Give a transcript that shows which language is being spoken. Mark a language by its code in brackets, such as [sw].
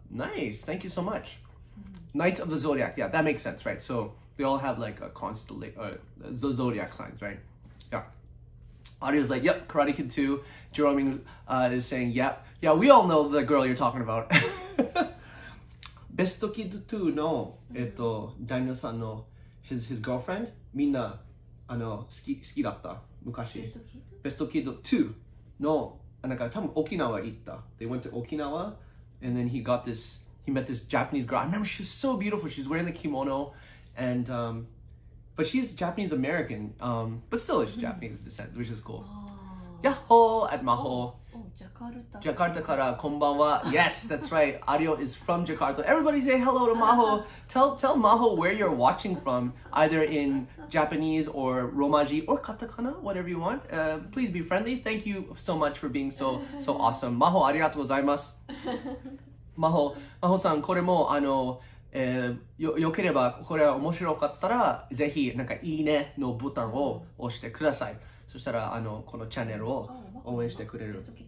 [en] Nice, thank you so much. Knights of the Zodiac, yeah, that makes sense, right? So they all have like a constellation, the zodiac signs, right? Yeah. Audio's like, yep, Karate Kid 2. Jerome is saying, yep. Yeah, we all know the girl you're talking about. [ja] Besto Kid 2 の、ジャニオさんの [en] his girlfriend [ja] みんな好きだった昔。ベストキッドベストキッド2のなんか多分沖縄行った。 [en] They went to Okinawa and then he met this Japanese girl. I remember she was so beautiful. She's wearing the kimono and but she's Japanese American, but still she's Japanese descent, which is cool. Yahoo at Maho. [ja] Jakarta kara konbanwa. [en] Yes, that's right. Ario is from Jakarta. Everybody say hello to Maho. Tell Maho where you're watching from, either in Japanese or Romaji or katakana, whatever you want. Please be friendly. Thank you so much for being so awesome. [ja] Maho arigatou gozaimasu. Maho-san, これもよければこれは面白かったらぜひなんかいいねのボタンを押してください。そしたらこのチャンネルを応援してくれる。